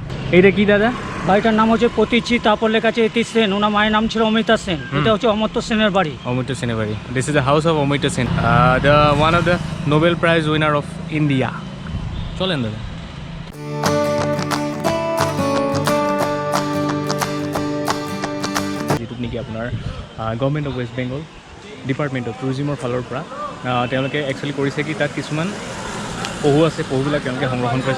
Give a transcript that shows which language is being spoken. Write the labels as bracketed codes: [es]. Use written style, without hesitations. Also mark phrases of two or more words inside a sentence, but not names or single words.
[bn] এইটা কি দাদা? বাড়িটার নাম হচ্ছে প্রতীচি, তারপর লেখা আছে ইতি সেন। ওনার মায়ের নাম ছিল অমিতা সেন। এটা হচ্ছে অমর্ত্য সেনের বাড়ি। অমর্ত্য সেনের বাড়ি। [en] This is the house of Amartya Sen, the one of the Nobel Prize winner of India. [bn] চলেন দাদা। [as] যিটোত নেকি আপোনাৰ [en] Government of West Bengal Department of Tourism [as] ফালৰ পৰা তেওঁলোকে একচুৱেলি কৰিছে কি, তাত কিছুমান পহু আছে, পহুবিলাক তেওঁলোকে সংৰক্ষণ কৰিছে।